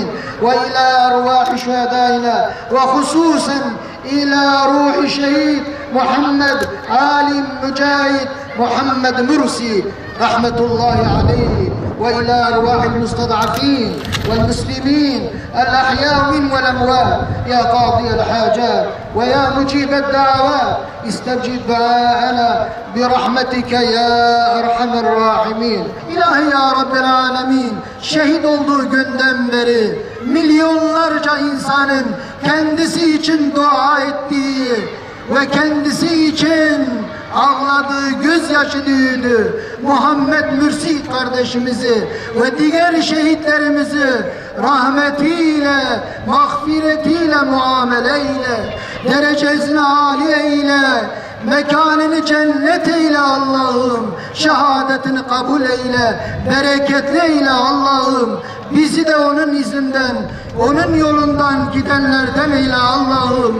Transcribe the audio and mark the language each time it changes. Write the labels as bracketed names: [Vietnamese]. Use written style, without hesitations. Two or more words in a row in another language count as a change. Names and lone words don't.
[Arabic] وإلى أرواح شهدائنا وخصوصا إلى روح شهيد محمد عالم مجاهد محمد مرسي رحمة الله عليه وإلى أرواح المستضعفين والمسلمين الأحياء من والأموات يا قاضي الحاجات ويا مجيب الدعوات استجب دعاءنا برحمتك يا أرحم الراحمين. [Turkish] İlahi [Arabic] يا رب العالمين, [Turkish] şehit olduğu günden beri milyonlarca insanın kendisi için dua ettiği ve kendisi için ağladığı gözyaşı düğünü Muhammed Mürsit kardeşimizi ve diğer şehitlerimizi rahmetiyle, mağfiretiyle muamele eyle, derecesini âli eyle, mekanını cennet eyle Allah'ım, şehadetini kabul eyle, bereketli eyle Allah'ım, bizi de onun izinden, onun yolundan gidenlerden eyle Allah'ım.